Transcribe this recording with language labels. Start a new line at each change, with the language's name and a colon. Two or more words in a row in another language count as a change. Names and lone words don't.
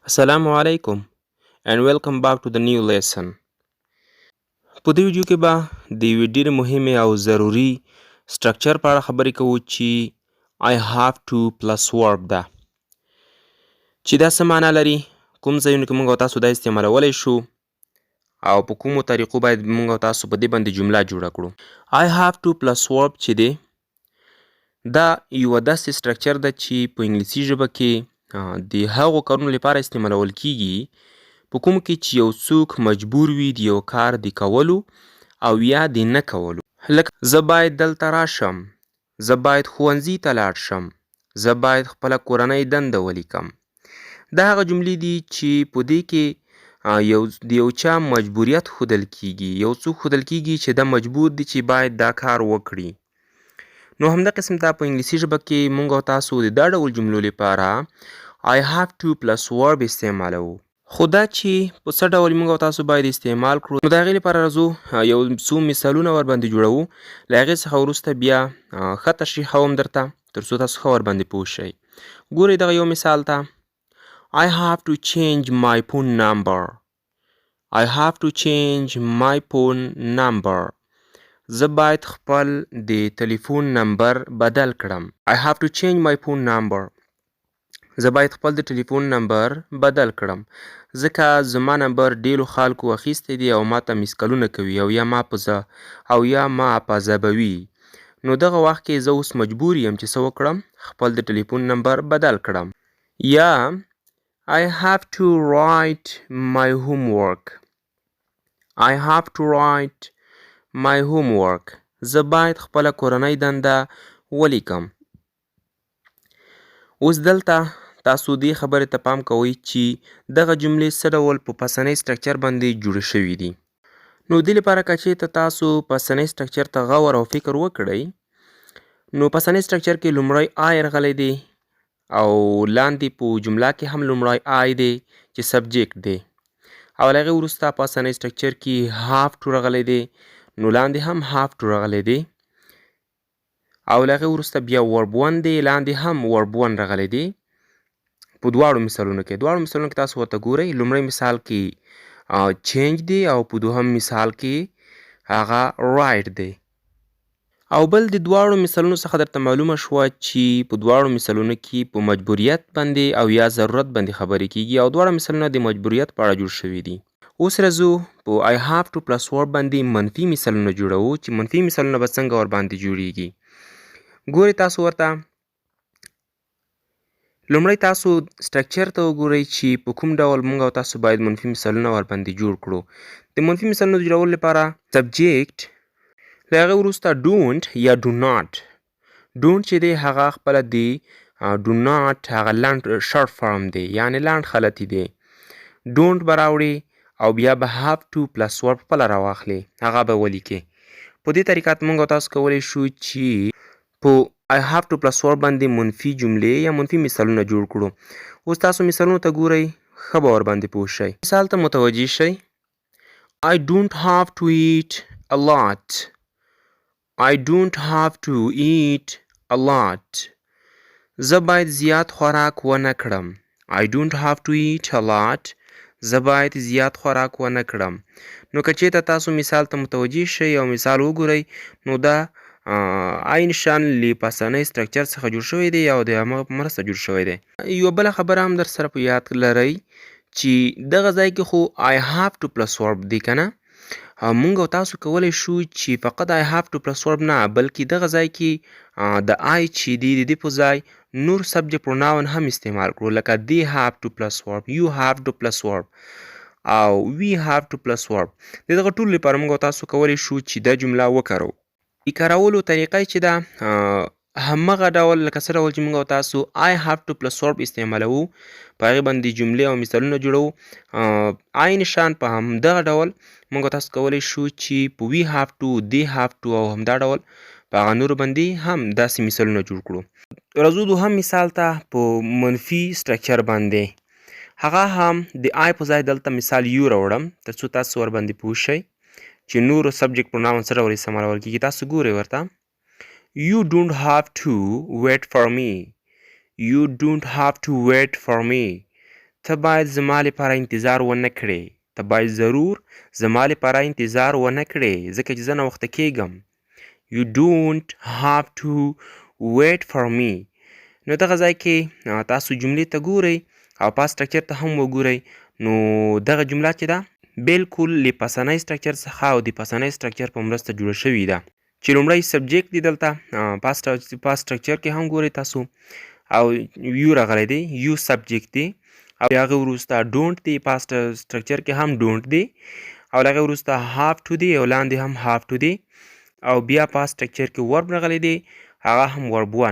English: Assalamu alaikum and welcome back to the new lesson.
Pashto: په دې ویډیو کې به د یوې ډېرې مهمې او ضروري سټرکچر په اړه خبرې کوو چې
English: I have to plus verb
Pashto: ده چې دا څه معنا لري، کوم ځایونو کې موږ او تاسو دا استعمالولی شو او په کومو طریقو باید موږ او تاسو په دې باندې جمله جوړه کړو.
English: I have to plus verb
Pashto: چې دی دا یوه داسې سټرکچر ده چې په انګلیسي ژبه کې د هغو کارونو لپاره استعمالول کیږي په کوم کې چې یو څوک مجبور وي د یو کار د کولو او یا د نه کولو. لکه زه باید دلته راشم، زه باید ښوونځي ته لاړ شم، زه باید خپله کورنۍ دنده ولیکم. دا هغه جملې دي چې په دې کې د یو چا مجبوریت ښودل کیږي، یو څوک ښودل کیږي چې دا مجبور دي چې باید دا کار وکړي. نو همدا قسم دا په انګلیسي ژبه کې موږ او تاسو د دا ډول جملو لپاره
English: I have to plus verb
Pashto: استعمالوو. خو دا چې په څه ډول موږ او تاسو باید استعمال کړو نو د هغې لپاره راځو یو څو مثالونه ورباندې جوړوو، له هغې څخه وروسته بیا ښه تشریحوم درته تر څو تاسو ښه ورباندې پوه شئ. ګورئ دغه یو مثال ته
English: I have to change my phone number. I have to change my phone number.
Pashto: زه باید خپل د تلیفون نمبر بدل کړم.
English: I have to change my phone number.
Pashto: زه باید خپل د ټلیفون نمبر بدل کړم ځکه زما نمبر ډېرو خلکو اخیستی دی او ماته میسکلونه کوي او یا ما پذابوي. نو دغه وخت کې زه اوس مجبور یم چې څه وکړم، خپل د ټلیفون نمبر بدل کړم.
English: یا I have to write my homework. I have to write my homework.
Pashto: زه باید خپله کورنۍ دنده ولیکم. اوس دلته تاسو دې خبرې ته پام کوئ چې دغه جملې څه ډول په پسنۍ سټرکچر باندې جوړې شوي دي. نو دې لپاره که چېرته تاسو پسنۍ سټرکچر ته غور او فکر وکړئ نو پسنۍ سټرکچر کې لومړی I راغلی دی او لاندې په جمله کې هم لومړی I دی چې سبجیکټ دی او له هغې وروسته په پسنۍ سټرکچر کې
English: have to
Pashto: راغلی دی نو لاندې هم
English: have to
Pashto: راغلی دی او له هغې وروسته بیا ورب 1 دی، لاندې هم ورب 1 راغلی دی. په دواړو مثالونو کې تاسو ورته ګورئ، لومړی مثال کې چینج دی او په دوهم مثال کې هغه رایټ دی. او بل د دواړو مثالونو څخه درته معلومه شوه چې په دواړو مثالونو کې په مجبوریت باندې او یا ضرورت باندې خبرې کیږي او دواړه مثالونه د مجبوریت په اړه جوړ شوي دي. اوس راځو په
English: I have to plus verb
Pashto: باندې منفي مثالونه جوړوو چې منفي مثالونه به څنګه ورباندې جوړیږي. ګورئ تاسو ورته لومړی تاسو سټرکچر ته وګورئ چې په کوم ډول موږ او تاسو باید منفي مثالونه ورباندې جوړ کړو. د منفي مثالونو د جوړولو لپاره سبجیکټ، له هغې وروسته ډونټ یا
English: do not.
Pashto: ډونټ چې دی هغه خپله د
English: do not
Pashto: هغه لنډ
English: short form
Pashto: دی یعنې لنډ خلطي دی. ډونټ به راوړې او بیا به
English: have to plus verb
Pashto: خپله راواخلې، هغه به ولیکې. په دې طریقه موږ او تاسو کولی شو چې په
English: I have to plus verb
Pashto: باندې منفي جملې یا منفي مثالونه جوړ کړو. اوس تاسو مثالونو ته ګورئ، ښه به ورباندې پوه شئ. مثال ته متوجه شئ.
English: I don't have to eat a lot. I don't have to eat a lot.
Pashto: زه باید زیات خوراک ونه کړم.
English: I don't have to eat a lot.
Pashto: زه باید زیات خوراک ونه کړم. نو که چېرته تاسو مثال ته متوجه شئ او مثال وګورئ نو دا عین شان له پسنۍ سټرکچر څخه جوړ شوی دی او د همغه په مرسته جوړ شوی دی. یوه بله خبره هم در سره په یاد لرئ چې دغه ځای کې خو
English: I have to plus verb
Pashto: دی که نه، موږ او تاسو کولی شو چې فقط
English: I have to plus verb
Pashto: نه بلکې دغه ځای کې د I چې دی د دې په ځای نور
English: subject pronoun
Pashto: هم استعمال کړو لکه
English: they have to plus verb، you have to plus verb
Pashto: او
English: we have to plus verb.
Pashto: د دغه ټولو لپاره موږ او تاسو کولی شو چې دا جمله وکاروو. د کارولو طریقه چې ده همغه ډول لکه څه ډول چې موږ او تاسو
English: I have to plus verb
Pashto: استعمالوو، په هغې باندې جملې او مثالونه جوړوو. عین شان په همدغه ډول موږ او تاسو کولی شو چې په
English: we have to، they have to
Pashto: او همدا ډول په هغه نورو باندې هم داسې مثالونه جوړ کړو. راځو دوهم مثال ته په منفي سټرکچر باندې. هغه هم د I په ځای دلته مثال یو راوړم تر څو تاسو ورباندې پوه شئ چې نورو
English: subject pronoun
Pashto: څه ډول استعمالول کېږي. تاسو ګورئ ورته
English: You don't have to wait for me. You don't have to wait for me.
Pashto: ته باید زما لپاره انتظار ونه کړې. ته باید ضرور زما لپاره انتظار ونه کړې ځکه چې زه ناوخته کېږم.
English: You don't have to wait for me.
Pashto: نو دغه ځای کې تاسو جملې ته ګورئ او
English: past structure
Pashto: ته هم وګورئ. نو دغه جمله چې ده بالکل له پسنۍ سټرکچر څخه او د پسنۍ سټرکچر په مرسته جوړه شوې ده چې لومړی سبجیکټ دی دلته
English: past structure
Pashto: کې هم ګورئ تاسو او یو راغلی دی یو سبجیکټ دی او د هغې وروسته ډونټ دی
English: past structure
Pashto: کې هم ډونټ دی او له هغې وروسته
English: have to
Pashto: دی او لاندې هم
English: have to
Pashto: دی او بیا
English: past structure
Pashto: کې ورب راغلی دی هغه هم
English: verb one.